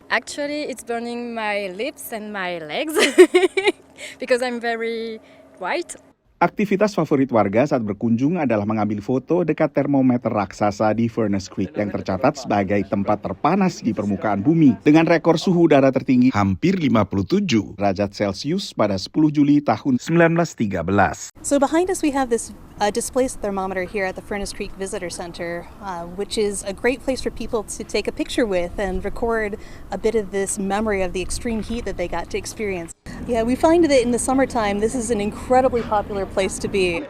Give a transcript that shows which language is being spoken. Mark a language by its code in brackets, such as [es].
[en] Actually, it's burning my lips and my legs because I'm very white. [id] Aktivitas favorit warga saat berkunjung adalah mengambil foto dekat termometer raksasa di Furnace Creek yang tercatat sebagai tempat terpanas di permukaan bumi dengan rekor suhu udara tertinggi hampir 57 derajat Celcius pada 10 Juli tahun 1913. [en] So behind us we have this displaced thermometer here at the Furnace Creek Visitor Center, which is a great place for people to take a picture with and record a bit of this memory of the extreme heat that they got to experience. Yeah, we find that in the summertime this is an incredibly popular place to be.